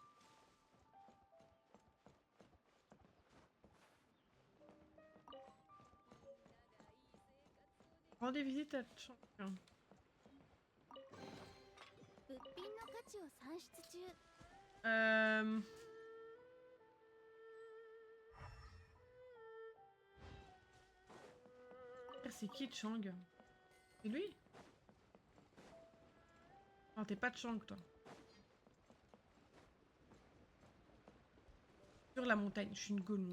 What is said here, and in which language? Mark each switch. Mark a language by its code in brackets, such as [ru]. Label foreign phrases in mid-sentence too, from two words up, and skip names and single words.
[fr] Rendez visite à Champion. [ja] 物品の価値を算出中。 [fr] C'est qui Chang? C'est lui? Non, t'es pas de Chang, toi. Sur la montagne, je suis une golemon.